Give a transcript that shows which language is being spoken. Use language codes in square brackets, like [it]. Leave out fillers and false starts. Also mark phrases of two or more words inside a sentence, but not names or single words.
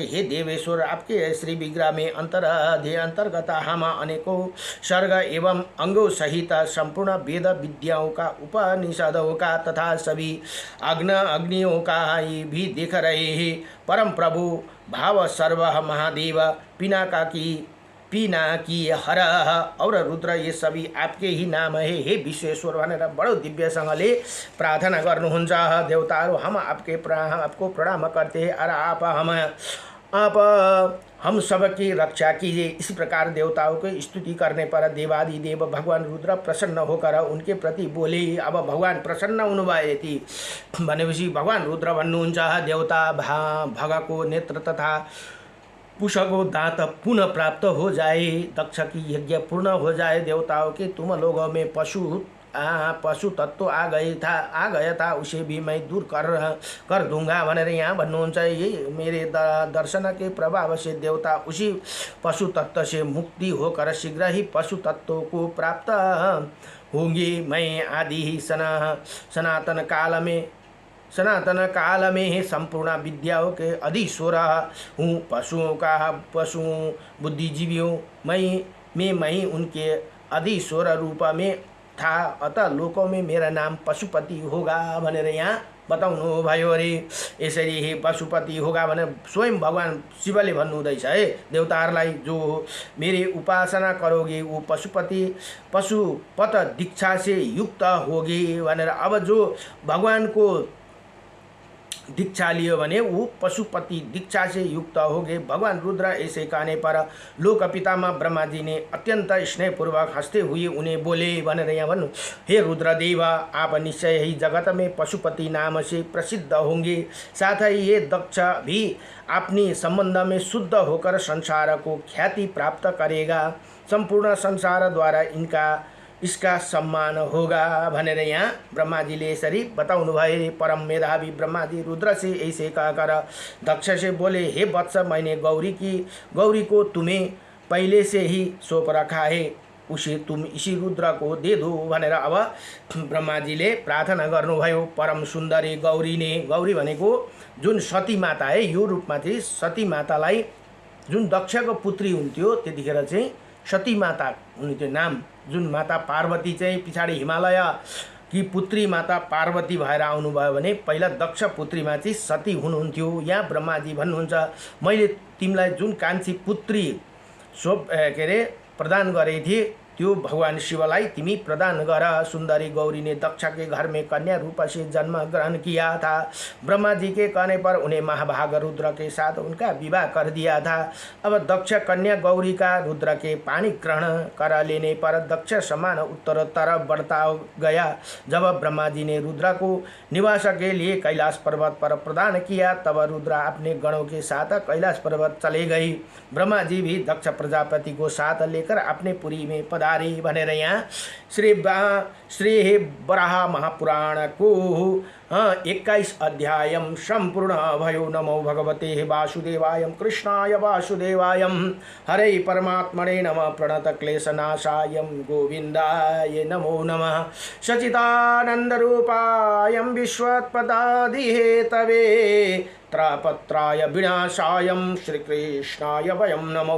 [hi] हे देवेश्वर, आपके श्री विग्रह में अंतर्गत हम अनेकों सर्ग एवं अंगों सहित संपूर्ण वेद विद्याओं का उपनिषदों का तथा सभी अग्नियों का ये भी देख रहे हैं। परम प्रभु भाव सर्व महादेव पिनाका की पिनाकी हर और रुद्र ये सभी आपके ही नाम है हे विश्वेश्वर [ne] भनेर बडो दिव्यसँगले प्रार्थना गर्नुहुन्छ। [hi] देवताहरू हम आपको प्रणाम करते हैं और आप हम सबकी रक्षा कीजिए। इस प्रकार देवताओं की स्तुति करने पर देवादिदेव भगवान रुद्र प्रसन्न होकर उनके प्रति बोले। [ne] अब भगवान प्रसन्न हुनुभयो यति भनेपछि भगवान रुद्र भन्नुहुन्छ [hi] देवता भगको नेत्र तथा पुष्पको दांत पुनः प्राप्त हो जाए, दक्ष की यज्ञ पूर्ण हो जाए, देवताओं के तुम लोगों में पशु तत्व आ गया था उसे भी मैं दूर कर दूंगा [ne] भनेर यहाँ भन्नुहुन्छ। [hi] ये मेरे दर्शन के प्रभाव से देवता उसी पशु तत्व से मुक्ति होकर शीघ्र ही पशु तत्व को प्राप्त होंगे। मैं आदि ही सनातन काल में संपूर्ण विद्याओं के अधीश्वर हूँ। पशु बुद्धिजीवियों मैं उनके अधीश्वर रूप में था, अतः लोकों में मेरा नाम पशुपति होगा [ne] भनेर यहाँ बताउनु भयो अरे। यसरी हे पशुपति होगा भने स्वयं भगवान शिवले भन्नुहुँदैछ है देवताहरूलाई, [hi] जो मेरे उपासना करोगे वो पशुपत दीक्षा से युक्त होगी भनेर। अब जो भगवान को दीक्षा [ne] लियो भने [hi] वो पशुपति दीक्षा से युक्त हो गए। भगवान रुद्र ऐसे कहने पर लोक पितामह ब्रह्मा जी ने अत्यंत स्नेहपूर्वक हंसते हुए उन्हें बोले [ne] भनेर यहाँ भन्नु, [hi] हे रुद्रदेव आप निश्चय ही जगत में पशुपति नाम से प्रसिद्ध होंगे। साथ ही ये दक्ष भी अपनी संबंध में शुद्ध होकर संसार को ख्याति प्राप्त करेगा। संपूर्ण संसार द्वारा इसका सम्मान होगा [ne] भनेर यहाँ ब्रह्मा जी ले यसरी बताउनु भए। [hi] परम मेधावी ब्रह्मा जी रुद्र से ऐसे कहकर दक्ष से बोले, हे वत्स मैंने गौरी को तुम्हें पहले से ही सौंप रखा है, उसे तुम इसी रुद्र को दे दो [ne] भनेर अब ब्रह्मा जी ले प्रार्थना गर्नुभयो। परम सुन्दरी गौरी भनेको जुन सती माता है, यो रूपमा चाहिँ सती मातालाई जुन दक्षको पुत्री हुन्थ्यो त्यतिखेर चाहिँ सती माता हुन्थ्यो नाम। जुन माता पार्वती चाहिँ पछाडि हिमालय कि पुत्री माता पार्वती भएर आउनुभयो भने पहिला दक्ष पुत्रीमा चाहिँ सती हुनुहुन्थ्यो। यहाँ ब्रह्माजी भन्नुहुन्छ, मैले तिमीलाई जुन कान्छी पुत्री प्रदान गरेको थिएँ त्यो भगवान शिवलाई तिमी प्रदान गर। [hi] सुंदरी गौरी ने दक्ष के घर में कन्या रूप से जन्म ग्रहण किया था। ब्रह्मा जी के कहने पर उन्हें महाभाग रुद्र के साथ उनका विवाह कर दिया था। अब दक्ष कन्या गौरी का रुद्र के पानी ग्रहण कर लेने पर दक्ष समान उत्तरोत्तर बढ़ता गया। जब ब्रह्मा जी ने रुद्र को निवास के लिए कैलाश पर्वत पर प्रदान किया तब रुद्र अपने गणों के साथ कैलाश पर्वत चले गए। ब्रह्मा जी भी दक्ष प्रजापति को साथ लेकर अपने पुरी में पधारे [ne] भनेर यहाँ [hi] श्री वराह महापुराण को 21 अध्याय संपूर्ण भयो। [sa] नमो भगवते वासुदेवाय कृष्णाय वासुदेवाय हरे परमात्मने नमः। प्रणत क्लेशनाशाय गोविंदाय नमो नमः। सचिदानंद रूपाय विश्वोत्पत्तिहेतवे त्रापत्राय विनाशाय श्रीकृष्णाय वयं नमो।